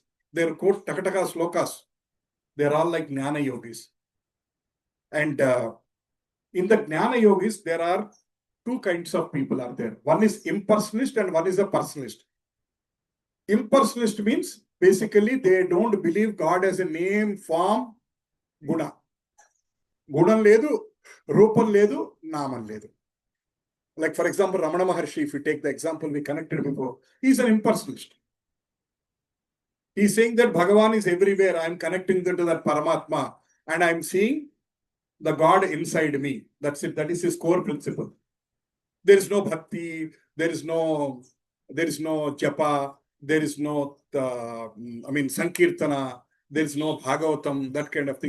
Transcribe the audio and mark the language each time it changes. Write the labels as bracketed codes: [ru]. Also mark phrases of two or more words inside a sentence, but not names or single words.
[en] They quote Takataka slokas. They're all like Jnana Yogis. And in the Jnana Yogis, there are two kinds of people are there. One is impersonalist and one is a personalist. Impersonalist means basically they don't believe God as a name, form, guna. [te] గుణం లేదు, రూపం లేదు, నామం లేదు. [en] Like for example, Ramana Maharshi, if you take the example we connected before, he's an impersonalist. He's saying that Bhagavan is everywhere. I'm connecting to that Paramatma and I'm seeing the God inside me. That's it. That is his core principle. There is no bhakti, there is no japa, there is no, Sankirtana, there is no Bhagavatam, that kind of thing.